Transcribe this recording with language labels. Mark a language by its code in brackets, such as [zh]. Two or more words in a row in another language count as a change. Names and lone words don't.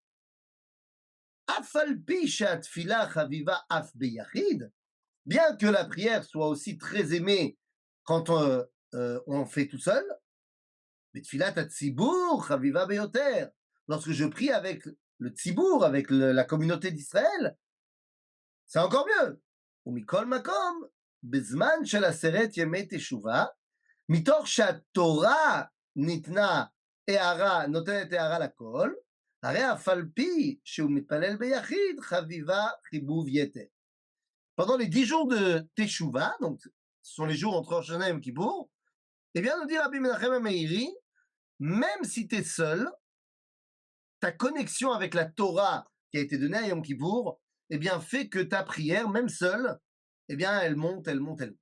[he] אף על פי שתפילה חביבה אף ביחיד, [fr] bien que la prière soit aussi très aimée quand on fait tout seul, [he] בתפילת ציבור חביבה ביותר, [fr] lorsque je prie avec le Tzibur, avec la communauté d'Israël, c'est encore mieux. [he] ומכל מקום, בזמן של 10 ימי תשובה, מתוך שהתורה נותנת הערה לכל, הרי אף על פי שהוא מתפלל ביחיד, חביבה חיבוב יתר. [fr] Pendant les 10 jours de Teshuvah, donc ce sont les jours entre Rosh Hashanah et Yom Kippour, eh bien, nous dit Rabbi Menachem HaMeiri, même si tu es seul, ta connexion avec la Torah qui a été donnée à Yom Kippour, eh bien, fait que ta prière, même seule, eh bien, elle monte, elle monte, elle monte.